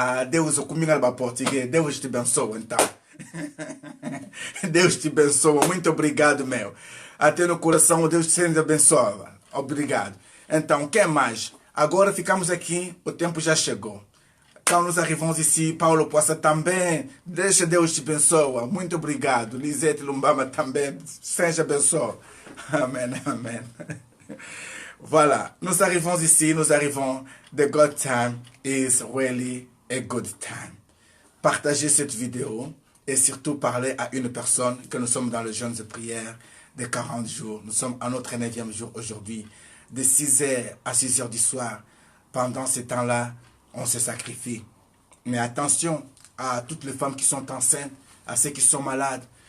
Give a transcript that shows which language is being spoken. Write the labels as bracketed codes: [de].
[pt] Deus kumina ba português Deus te abençoe então Deus te abençoe muito obrigado meu até no coração Deus te abençoe obrigado então quem mais agora ficamos aqui o tempo já chegou. [fr] Quand nous arrivons ici, [pt] Paulo Poça também, deixa Deus te abençoe. Muito obrigado. Lisete Lumbama também, seja abençoe. Amen, amen. [fr] Voilà, nous arrivons ici, nous arrivons. [en] The God time is really a good time. [fr] Partagez cette vidéo et surtout parlez à une personne que nous sommes dans le jeûne de prière de 40 jours. Nous sommes à notre 9e jour aujourd'hui, de 6h à 6h du soir. Pendant ce temps-là, on se sacrifie. Mais attention à toutes les femmes qui sont enceintes, à ceux qui sont malades.